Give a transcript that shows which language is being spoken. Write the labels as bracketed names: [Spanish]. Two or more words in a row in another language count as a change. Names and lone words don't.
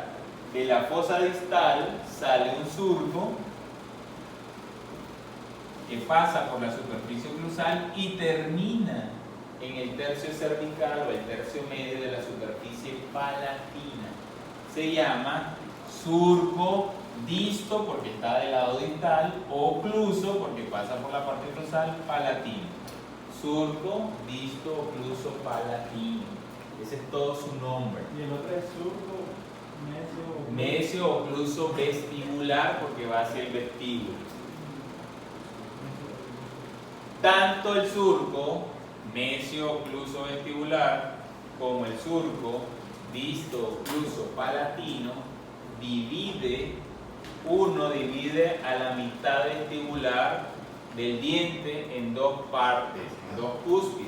[Spanish] De la fosa distal sale un surco que pasa por la superficie oclusal y termina en el tercio cervical o el tercio medio de la superficie palatina. Se llama surco disto porque está del lado distal, o ocluso porque pasa por la parte oclusal, palatino. Surco disto ocluso palatino. Ese es todo su nombre. Y el otro es surco Mesio ocluso vestibular porque va hacia el vestíbulo. Tanto el surco mesio ocluso vestibular como el surco disto ocluso palatino divide a la mitad vestibular del diente en dos partes, en dos cúspides.